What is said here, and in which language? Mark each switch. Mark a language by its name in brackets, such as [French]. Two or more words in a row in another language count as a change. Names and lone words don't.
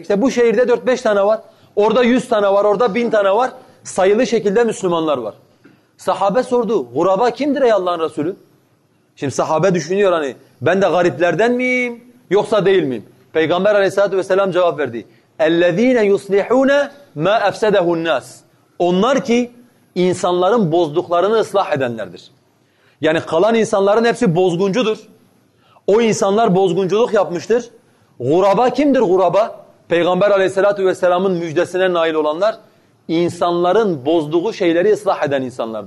[Turkish] İşte bu şehirde 4-5 tane var. Orada 100 tane var. Orada 1000 tane var. Sayılı şekilde Müslümanlar var. Sahabe sordu. Guraba kimdir ey Allah'ın Resulü? Şimdi sahabe düşünüyor hani ben de gariplerden miyim yoksa değil miyim? Peygamber Aleyhisselatü vesselam cevap verdi. [Arabic] اَلَّذ۪ينَ يُصْلِحُونَ مَا اَفْسَدَهُ النَّاسِ. [Turkish] Onlar ki insanların bozduklarını ıslah edenlerdir. Yani kalan insanların hepsi bozguncudur. O insanlar bozgunculuk yapmıştır. Guraba kimdir guraba? Peygamber Aleyhisselatü vesselamın müjdesine nail olanlar insanların bozduğu şeyleri ıslah eden insanlardır.